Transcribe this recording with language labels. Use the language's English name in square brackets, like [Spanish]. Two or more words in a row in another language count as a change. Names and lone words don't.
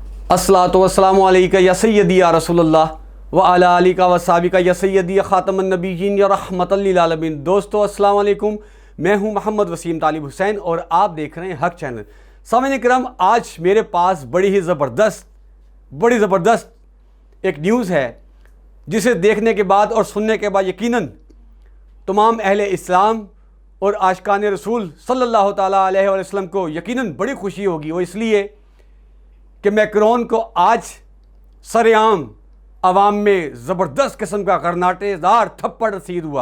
[Arabic] الصلاة والسلام عليك يا سيدي يا رسول الله وعلى آلك وأصحابك يا سيدي يا خاتم النبيين يا رحمة للعالمين. [Hindi] दोस्तों [Arabic] السلام عليكم, [Hindi] मैं हूं मोहम्मद वसीम तालिब हुसैन और आप देख रहे हैं हक चैनल। सामईन इकराम, आज मेरे पास बड़ी ज़बरदस्त एक न्यूज़ है जिसे देखने के बाद और सुनने के बाद यकीनन तमाम अहले इस्लाम और आशिकान रसूल [Arabic] صلى الله تعالى عليه وسلم [Hindi] को यकीनन बड़ी खुशी होगी। वो इसलिए कि मैक्रोन को आज सरेआम आवाम में ज़बरदस्त किस्म का कर्नाटेदार थप्पड़ रसीद हुआ।